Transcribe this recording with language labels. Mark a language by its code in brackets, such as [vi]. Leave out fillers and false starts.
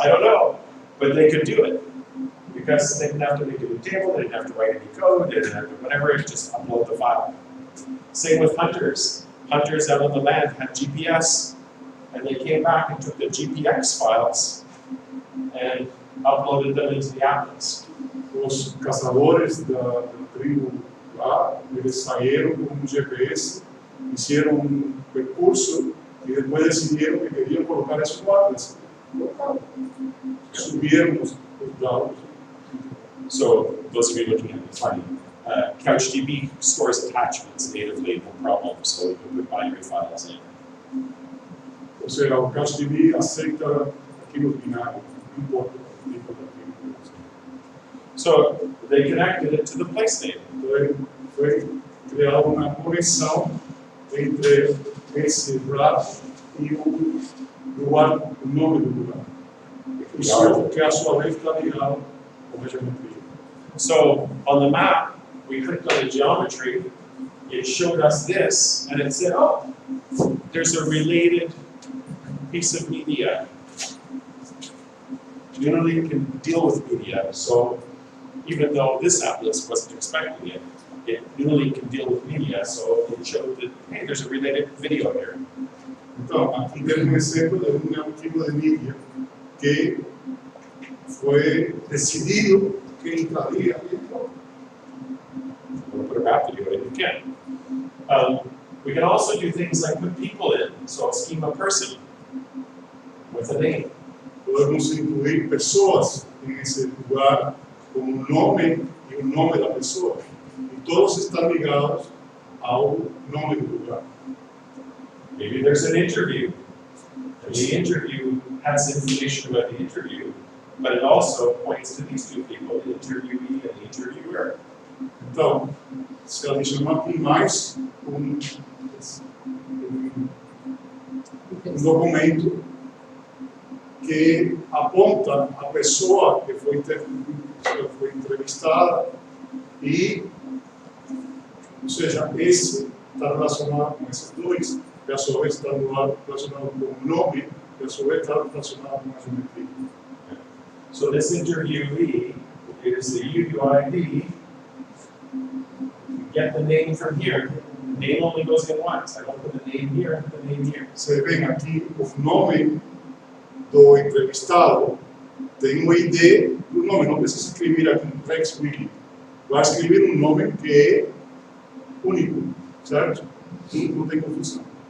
[en] I don't know, but they could do it because they didn't have to make a new table, they didn't have to write any code, they didn't have to whatever, just upload the file. Same with hunters. Hunters out on the land had GPS, and they came back and took the GPX files and uploaded them into the atlas. [pt] Os caçadores da tribo lá, eles saíram com um GPS, fizeram percurso e depois decidiram que queriam colocar isso no Atlas. Colocaram. Subiram os dados. [en] So those of you looking at this, CouchDB stores attachments natively, no problem, so you can put binary files in. [pt] Ou seja, o CouchDB aceita arquivos binários, não importa o tipo de arquivo. [en] So they connected it to the place name. [pt] Então, foi criada uma conexão entre esse lugar e o lugar, o nome do lugar. Que a sua vez está ligado com a geometria. [en] So on the map, we clicked on the geometry, it showed us this, and it said, oh, there's a related piece of media. Unity can deal with media, so even though this atlas wasn't expecting it, Unity can deal with media, so it showed that, hey, there's a related video here. [pt] Então, aqui temos um exemplo de um arquivo de mídia que foi decidido que entraria e entrou. [en] We'll put a rap video in, you can. We can also do things like put people in, so schema person with a name. [pt] Podemos incluir pessoas nesse lugar com um nome e o nome da pessoa. E todos estão ligados ao nome do lugar. [en] Maybe there's an interview. And the interview has information about the interview, but it also points to these two people, the interviewee and the interviewer. [pt] Então, se adicionar aqui mais um documento que aponta a pessoa que foi entrevistada e, ou seja, esse está relacionado com esses dois, que a sua vez está relacionado com o nome, que a sua vez está relacionado com a geometria. [en] So this interviewee is the UUID. You get the name from here. The name only goes in once. I don't put the name here, I put the name here. [pt] Você vê aqui o nome do entrevistado, tem um ID do nome, não precisa escrever aqui um Rex Willy. Vai escrever um nome que é único, certo? Não tem confusão.